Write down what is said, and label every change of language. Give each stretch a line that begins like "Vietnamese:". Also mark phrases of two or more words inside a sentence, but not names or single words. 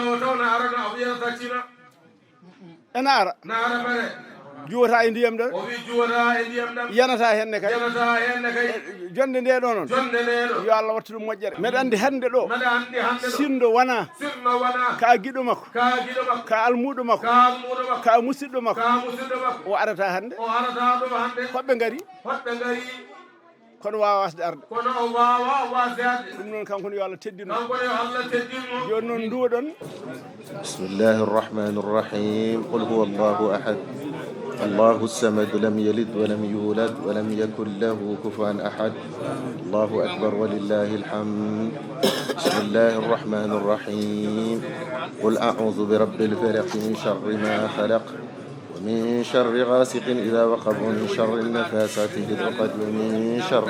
Fula: ena ara juwata e ndiyam ɗon yanata henne kay jonde nde ɗo noon yo Allah wattu ɗum moƴƴere mbeɗa andi hande ɗo sindo wona ka giɗo makko ka almuɗo makko ka musidɗo makko o arata hande hoɓɓe gari kono wawa wasde arde ɗum noon kankone yo Allah teddino joni noon duwoɗon
Arabic: بسم الله الرحمن الرحيم قل هو الله أحد الله الصمد لم يلد ولم يولد ولم يكن له كفوا أحد الله أكبر ولله الحمد بسم الله الرحمن الرحيم قل أعوذ برب الفلق من شر ما خلق ومن شر غاسق إذا وقب ومن شر النفاثات في العقد ومن شر